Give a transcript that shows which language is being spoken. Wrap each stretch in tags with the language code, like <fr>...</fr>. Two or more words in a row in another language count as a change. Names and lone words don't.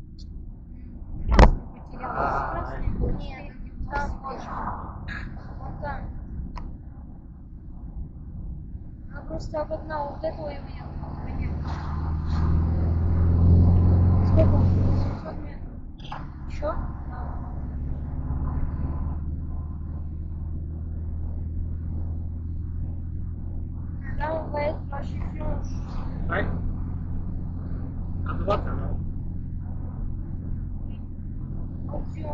<ru>Ah, Просто одна вот этого и уехала. Сколько? 700 метров. Еще?</ru> <fr>Là, on va être à Chifflange. ouais. À droite alors. Option.</fr>